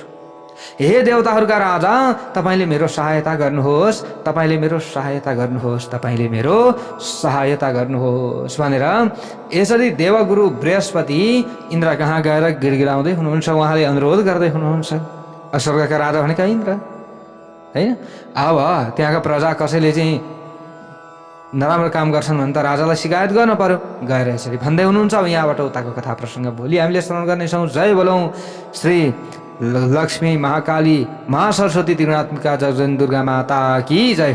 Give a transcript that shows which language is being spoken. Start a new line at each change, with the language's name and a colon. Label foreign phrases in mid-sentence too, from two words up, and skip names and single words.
Nepali: हे देवताहरूका राजा, तपाईँले मेरो सहायता गर्नुहोस्, तपाईँले मेरो सहायता गर्नुहोस्, तपाईँले मेरो सहायता गर्नुहोस् भनेर यसरी देवगुरु बृहस्पति इन्द्र कहाँ गएर गिडगिडाउँदै हुनुहुन्छ, उहाँले अनुरोध गर्दै हुनुहुन्छ। स्वर्गका राजा भनेका इन्द्र होइन। अब त्यहाँका प्रजा कसैले चाहिँ नराम्रो काम गर्छन् भने त राजालाई शिकायत गर्न पर्यो, गएर यसरी भन्दै हुनुहुन्छ। अब यहाँबाट उताको कथा प्रसङ्ग भोलि हामीले श्रवण गर्नेछौँ। जय बोलौँ श्री लक्ष्मी महाकाली महासरस्वती त्रिगुणात्मिका जगजन दुर्गा माता की जय।